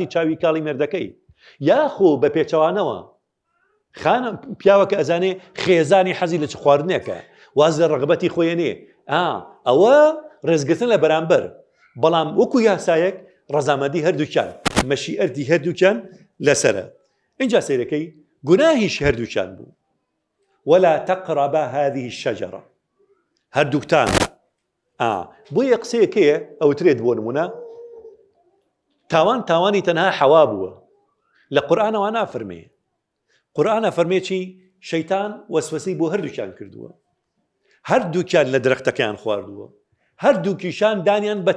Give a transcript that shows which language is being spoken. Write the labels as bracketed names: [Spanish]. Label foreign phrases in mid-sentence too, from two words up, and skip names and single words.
[Central Kurdish] چاوی کاڵی مێردەکەی یاخۆ بە پێچەوانەوە خانە پیاوەکە ئەزانێ خێزانی حەزی لە چ خواردنێکە واز لە ڕغبەتی خۆیانێ ئەوە ڕێزگرتن لە بەرامبەر بەڵام وەکو یاسایەک ڕەزامەندی هەردووکیان مەشیئەتی هەردووکیان لەسرە اینجا سەیرەکەی گوناهیش هەردووکیان بوو [Arabic] ولا تقربا هذه الشجرة [Central Kurdish] هەردووکتان بۆیە قسەیەکەیە ئەوترێت بۆ نمونە تاوانی تەنها حەوا بووە لە قورئانەوە نافەرمێ قورئانە فەرمێ چی شەیتان وەسوەسەی بۆ هەردووکیان کردووە هەردووکیان لە درەختەکەیان خواردووە هەردووکیشان دانیان بە